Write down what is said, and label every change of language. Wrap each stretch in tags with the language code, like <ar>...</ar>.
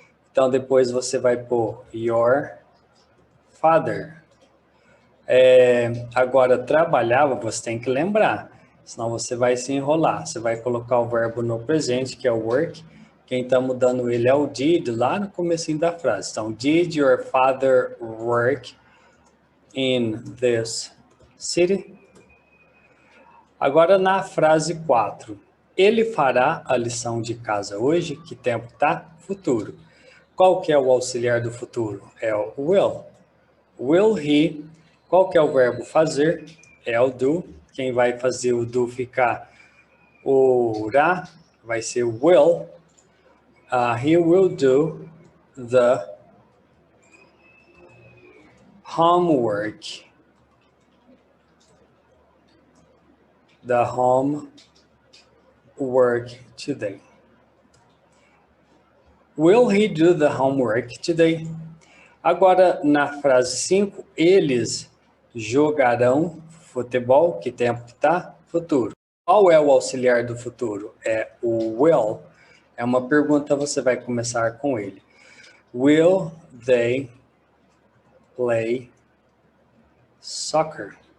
<pt>Então, depois você vai pôr</pt> <en>your father.</en> <pt>Agora, trabalhava, você tem que lembrar, senão você vai se enrolar. Você vai colocar o verbo no presente, que é o work. Quem está mudando ele é o did, lá no comecinho da frase.</pt> <en>Então, did your father work in this city?</en> <pt>Agora, na frase 4. Ele fará a lição de casa hoje? Que tempo tá? Futuro. Qual que é o auxiliar do futuro? É o will.</pt> <en>Will he?</en> <pt>Qual que é o verbo fazer? É o do. Quem vai fazer o do ficar o ra vai ser will.</pt> <en>He will do the homework. The homework today. Will he do the homework today?</en> <pt>Agora, na frase 5, eles jogarão futebol. Que tempo que tá? Futuro. Qual é o auxiliar do futuro? É o will. É uma pergunta, você vai começar com ele.</pt> <en>Will they play soccer?</en>